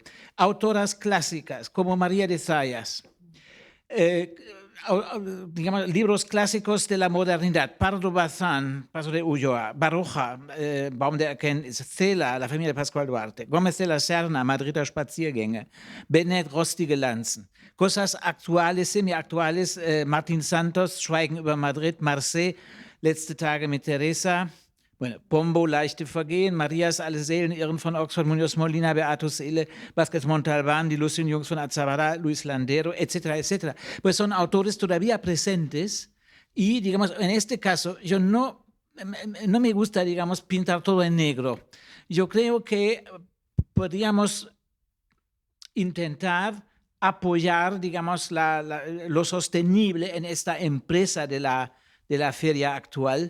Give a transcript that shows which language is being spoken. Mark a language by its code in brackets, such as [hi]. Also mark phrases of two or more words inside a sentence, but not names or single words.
[es] Autoras clásicas como María de Zayas, digamos, libros clásicos de la modernidad, Pardo Bazán, Paso de Ulloa, Baroja, Baum der Erkenntnis, Cela, La familia de Pascual Duarte, Gómez de la Serna, Madrider Spaziergänge, Bennett, Rostige Lanzen. Cosas actuales, semi-actuales, Martin Santos, Schweigen über Madrid, Marseille, Letzte Tage mit Teresa, bueno, Pombo, Leichte Vergehen, Marias, Alle Seelen, Irren von Oxford, Muñoz Molina, Beatus Ile, Vázquez Montalbán, Die lustigen Jungs von Azabara, Luis Landero, etcétera, etcétera. Pues son autores todavía presentes y, digamos, en este caso, yo no me gusta, digamos, pintar todo en negro. Yo creo que podríamos intentar apoyar, digamos, lo sostenible en esta empresa de la feria actual.